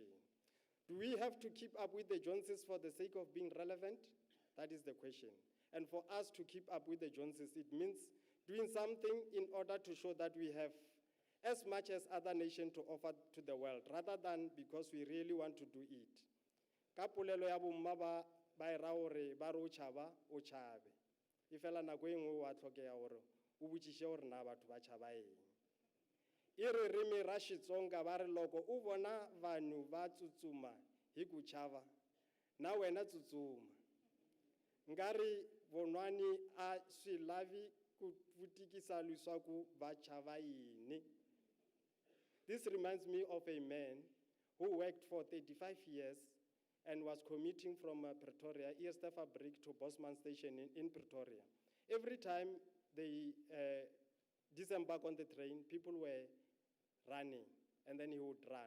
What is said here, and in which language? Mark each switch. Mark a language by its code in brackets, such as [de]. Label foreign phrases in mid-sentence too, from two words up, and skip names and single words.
[en] Do we have to keep up with the Joneses for the sake of being relevant? That is the question. And for us to keep up with the Joneses, it means doing something in order to show that we have as much as other nations to offer to the world, rather than because we really want to do it. [nso] Ka polelo ya bomma ba e ra hore ba re o tšhaba o tšhabe. E fela nako e nngwe wa tlhokega gore o botšiše gore na batho ba tšhaba eng. [ts] E re re mera Xitsonga ba re loko o bona vanhu va tsutsuma hi ku chava na wena tsutsuma. Ngari vonwani a swi lavi ku vutikisa leswaku va chava yini. [en] This reminds me of a man who worked for 35 years and was commuting from Pretoria, Eerstefabriek to Bosman Station in Pretoria. Every time they disembark on the train, people were running, and then he would run.